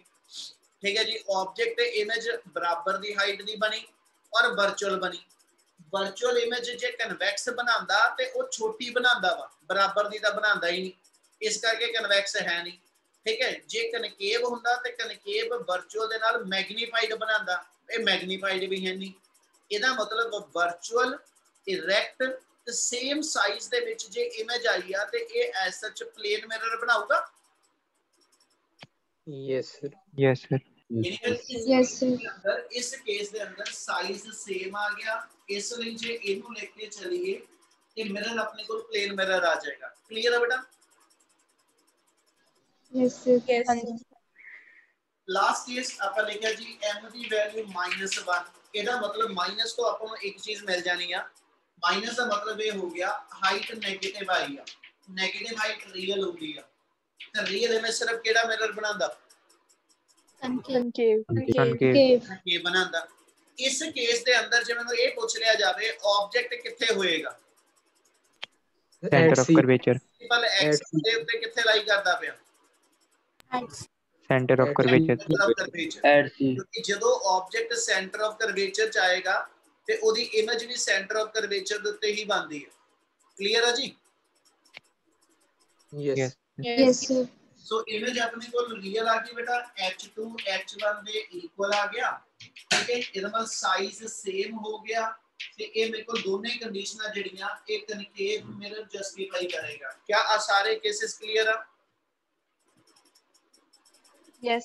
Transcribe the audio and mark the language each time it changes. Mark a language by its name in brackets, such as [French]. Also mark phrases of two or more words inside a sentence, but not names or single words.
[Punjabi] ਠੀਕ ਹੈ ਜੀ ਆਬਜੈਕਟ ਤੇ ਇਮੇਜ ਬਰਾਬਰ ਦੀ ਹਾਈਟ ਦੀ ਬਣੀ ਔਰ ਵਰਚੁਅਲ ਬਣੀ [English] virtual image [Punjabi] ਜੇ ਕਨਵੈਕਸ ਬਣਾਉਂਦਾ ਤੇ ਉਹ ਛੋਟੀ ਬਣਾਉਂਦਾ ਵਾ ਬਰਾਬਰ ਦੀ ਤਾਂ ਬਣਾਉਂਦਾ ਹੀ ਨਹੀਂ ਇਸ ਕਰਕੇ ਕਨਵੈਕਸ ਹੈ ਨਹੀਂ ਠੀਕ ਹੈ ਜੇ ਕਨਕੇਵ ਹੁੰਦਾ ਤੇ [English] concave virtual [Punjabi] ਦੇ ਨਾਲ ਮੈਗਨੀਫਾਈਡ ਬਣਾਉਂਦਾ ਇਹ ਮੈਗਨੀਫਾਈਡ ਵੀ ਹੈ ਨਹੀਂ ਇਹਦਾ ਮਤਲਬ [English] virtual erect [Punjabi] ਤੇ [English] same size [Punjabi] ਦੇ ਵਿੱਚ ਜੇ ਇਮੇਜ ਆਈ ਆ ਤੇ ਇਹ [English] as such plane mirror [Punjabi] ਬਣਾਊਗਾ [English] yes sir yes sir Yes, sir. [Punjabi] ਇਸ ਕੇਸ ਦੇ ਅੰਦਰ [English] size same [Punjabi] ਆ ਗਿਆ ਇਸ ਲਈ ਜੇ ਇਹਨੂੰ ਲੈ ਕੇ ਚਲੀਏ ਤੇ ਮਿਰਰ ਆਪਣੇ ਕੋਲ [English] plane mirror [Punjabi] ਆ ਜਾਏਗਾ ਕਲੀਅਰ ਹੈ ਬੇਟਾ [English] Yes, sir. Yes. last case [Punjabi] ਆਪਾਂ ਲਿਖਿਆ ਜੀ m ਦੀ ਵੈਲਿਊ -1 ਇਹਦਾ ਮਤਲਬ ਮਾਈਨਸ ਤੋਂ ਆਪਾਂ ਨੂੰ ਇੱਕ ਚੀਜ਼ ਮਿਲ ਜਾਣੀ ਆ ਮਾਈਨਸ ਦਾ ਮਤਲਬ ਇਹ ਹੋ ਗਿਆ [English] height negative [Punjabi] ਆਈ ਆ [English] negative height real [Punjabi] ਹੁੰਦੀ ਆ ਤਾਂ [English] real image [Punjabi] ਸਿਰਫ ਕਿਹੜਾ ਮਿਰਰ ਬਣਾਉਂਦਾ [English] Concave. Cave. [Punjabi] ਇਹ ਬਣਾਉਂਦਾ ਇਸ ਕੇਸ ਦੇ ਅੰਦਰ ਜੇ ਮੈਨੂੰ ਇਹ ਪੁੱਛ ਲਿਆ ਜਾਵੇ ਆਬਜੈਕਟ ਕਿੱਥੇ ਹੋਏਗਾ [English] centre of curvature [Punjabi] ਸਿੰਪਲ ਐਕਸ ਦੇ ਉੱਤੇ ਕਿੱਥੇ ਲਾਈ ਕਰਦਾ ਪਿਆ [English] centre of curvature Center of curvature। ਐਡ ਸੀ [Punjabi] ਕਿਉਂਕਿ ਜਦੋਂ ਆਬਜੈਕਟ [English] centre of curvature [Punjabi] ਚ ਆਏਗਾ ਤੇ ਉਹਦੀ ਇਮੇਜ ਵੀ [English] centre of curvature [Punjabi] ਦੇ ਉੱਤੇ ਹੀ ਬਣਦੀ ਹੈ ਕਲੀਅਰ ਹੈ ਜੀ [English] yes Yes, sir. [Punjabi] ਸੋ ਇਮੇਜ ਆਪਣੇ ਕੋਲ ਰੀਅਲ ਆ ਗਈ ਬੇਟਾ h2 h1 ਦੇ ਇਕੁਅਲ ਆ ਗਿਆ ਠੀਕ ਹੈ ਇਹਦਾ ਮਤਲਬ [English] size same [Punjabi] ਹੋ ਗਿਆ ਤੇ ਇਹ ਮੇਰੇ ਕੋਲ ਦੋਨੇ ਕੰਡੀਸ਼ਨਾਂ ਜਿਹੜੀਆਂ ਇਹ [English] concave mirror justify [Punjabi] ਕਰੇਗਾ क्या ਆ ਸਾਰੇ ਕੇसेस ਕਲੀਅਰ ਆ [English] Yes.